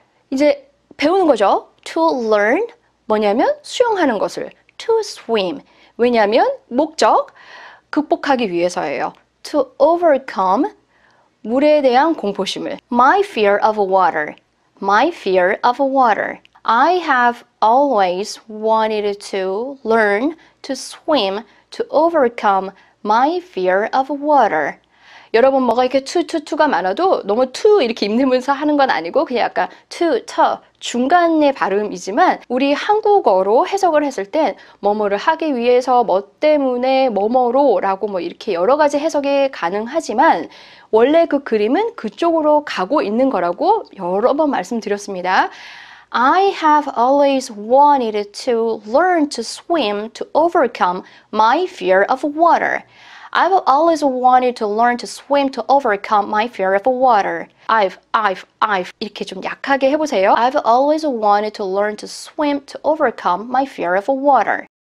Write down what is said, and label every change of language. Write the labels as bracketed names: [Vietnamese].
[Korean] 이제 배우는 거죠. [English] To learn [Korean] 뭐냐면 수영하는 것을. [English] To swim. [Korean] 왜냐하면 목적 극복하기 위해서예요. [English] To overcome [Korean] 물에 대한 공포심을. [English] My fear of water. My fear of water. I have always wanted to learn to swim to overcome my fear of water. [Korean] 여러분 뭐가 이렇게 투가 많아도 너무 투 이렇게 입으면서 하는 건 아니고 그냥 약간 투 중간의 발음이지만, 우리 한국어로 해석을 했을 땐 뭐뭐를 하기 위해서 뭐 때문에 뭐뭐로 라고 뭐 이렇게 여러 가지 해석이 가능하지만 원래 그 그림은 그쪽으로 가고 있는 거라고 여러 번 말씀드렸습니다. [English] I have always wanted to learn to swim to overcome my fear of water. I've always wanted to learn to swim to overcome my fear of water. I've [Korean] 이렇게 좀 약하게 해보세요. [English] I've always wanted to learn to swim to overcome my fear of water.